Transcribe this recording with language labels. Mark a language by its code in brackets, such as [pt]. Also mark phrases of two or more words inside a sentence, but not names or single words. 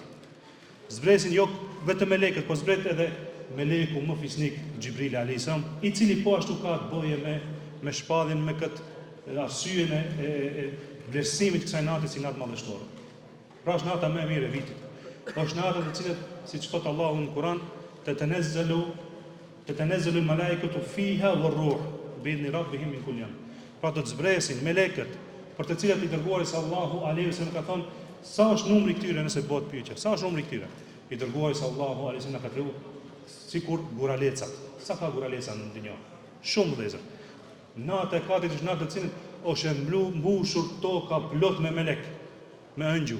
[sq] Zbresin jo vetëm melekët, por zbret edhe meleku më fisnik Xhibril [ar] عليه السلام, [sq] I cili po ashtu ka të bëjë me shpalljen me këtë arsyen e vlerësimit kësaj natë si natë madhështore. Pra është nata më e mirë e vitit. Është nata e cilët, siç thot Allahu në Kur'an, [ar] تتنزل الملائكة فيها والروح بإذن ربهم من كل يوم. [sq] Pra do të zbresin melekët për të cilat I dërguari [ar] صلى الله عليه وسلم [sq] ka thonë sa është numri këtyre nëse bëhet pyetje. Sa është numri këtyre? I dërguari [ar] صلى الله عليه وسلم [sq] ka treguar sikur guralecat. Sa ka guraleca në dunjë? Shumë vëllezër. Nata e Kadrit është natë e cilën është mbushur toka plot me melek, me ëngjël.